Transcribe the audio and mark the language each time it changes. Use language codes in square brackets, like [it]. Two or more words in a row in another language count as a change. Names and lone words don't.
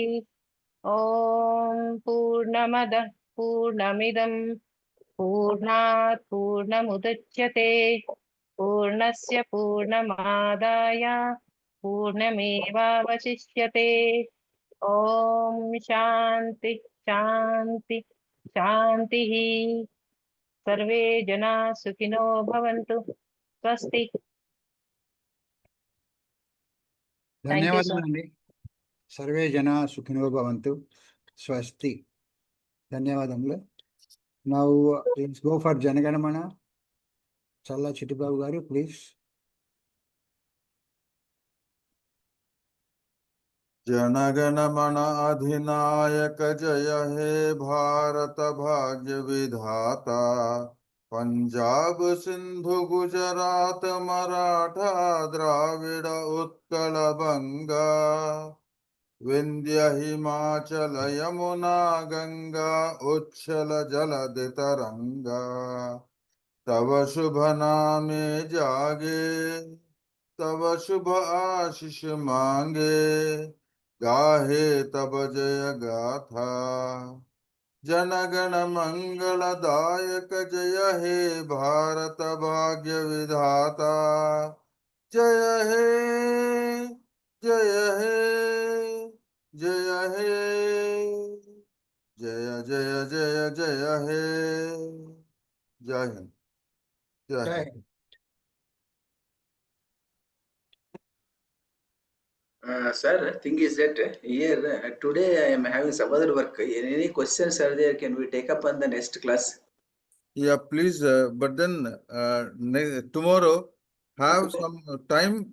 [sa] ॐ पूर्णमदः पूर्णमिदं पूर्णात् पूर्णमुदच्यते पूर्णस्य पूर्णमादाय पूर्णमेवावशिष्यते ॐ शान्ति शान्ति शान्तिः सर्वे जनाः सुखिनो भवन्तु स्वस्ति [te] ధన్యవాదాలండి [sa] సర్వే జన సుఖినో భవంతు స్వస్తి [te] ధన్యవాదములు [en] now let's go for [te] జనగణమన చల్లా చిట్టిబాబు గారు ప్లీజ్ [bn] জনগণমন অধিনায়ক জয় হে ভারত ভাগ্য বিধাতা পঞ্জাব সিন্ধু গুজরাট মারাঠা দ্রাবিড় উৎকল বঙ্গ বিন্ধ্য হিমাচল যমুনা গঙ্গা উচ্ছল জলধি তরঙ্গ তব শুভ নামে জাগে তব শুভ আশিস মাগে গাহে তব জয় গাথা জনগণ মঙ্গলদায়ক জয় হে ভারত ভাগ্য বিধাতা জয় হে জয় হে জয় হে জয় জয় জয় জয় হে [hi] जय हिन्द. जय हिन्द. [en] Okay. Sir, thing is that here today I am having some other work. Any questions are there? Can we take up on the next class? Yeah, please. But then tomorrow have some time.